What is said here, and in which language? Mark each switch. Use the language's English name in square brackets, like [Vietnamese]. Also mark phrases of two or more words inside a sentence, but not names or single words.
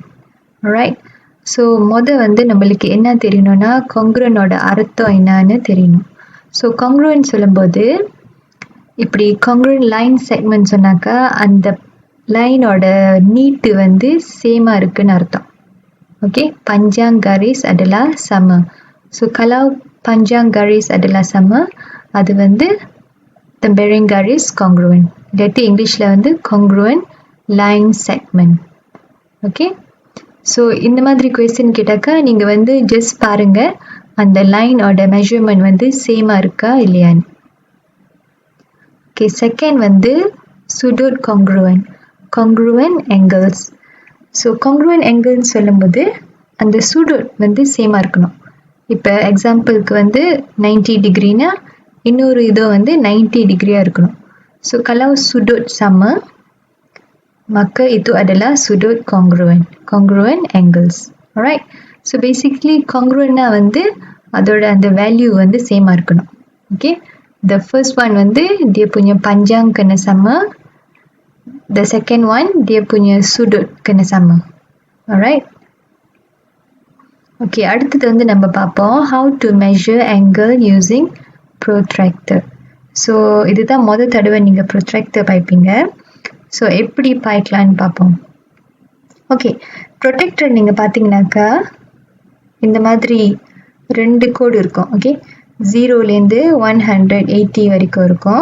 [English] right, so [Tamil] வந்து நம்மளுக்கு என்ன தெரியணும்னா congruentோட அர்த்தம் என்னன்னு தெரியணும். ஸோ congruent சொல்லும்போது இப்படி [English] congruent line segment [Tamil] சொன்னாக்கா அந்த லைனோட நீட்டு வந்து சேமாக இருக்குன்னு அர்த்தம். [English] ஓகே, [Malay] panjang garis adalah sama. [Tamil] ஸோ [Malay] kalau panjang garis adalah sama [Tamil] அது வந்து Tambaring Garis congruent. இல்லாட்டி இங்கிலீஷில் வந்து [English] congruent line segment. okay, so [Tamil] இந்த மாதிரி கொஸ்டின் கேட்டாக்கா நீங்கள் வந்து ஜஸ்ட் பாருங்கள் அந்த லைனோட மெஷர்மெண்ட் வந்து சேமாக இருக்கா இல்லையான்னு. [English] okay, second [Tamil] வந்து Sudut [English] congruent angles. so congruent angles [Tamil] சொல்லும்போது அந்த Sudut வந்து சேமாக இருக்கணும். இப்போ எக்ஸாம்பிளுக்கு வந்து 90 டிகிரினா இன்னொரு இதோ வந்து 90 டிகிரியாக இருக்கணும். [Malay] ஸோ kalau Sudut sama maka itu adalah Sudut [English] congruent angles. alright, so basically congruent [Tamil] னா வந்து அதோட அந்த வேல்யூ வந்து சேமாக இருக்கணும். [English] ஓகே, the first one [Malay] வந்து dia punya panjang kena sama, [English] the second one [Malay] dia punya sudut kena sama. [English] alright, okay, [Tamil] அடுத்தது வந்து நம்ம பார்ப்போம் [English] how to measure angle using protractor. [Tamil] ஸோ இதுதான் முதல் தடவை நீங்கள் protractor பாய்ப்பீங்க. ஸோ எப்படி பாய்க்கலான்னு பார்ப்போம். [English] okay, protractor [Tamil] நீங்கள் பார்த்தீங்கன்னாக்கா இந்த மாதிரி 2 கோடு இருக்கும். ஓகே, 0லேருந்து 180 வரைக்கும் இருக்கும்.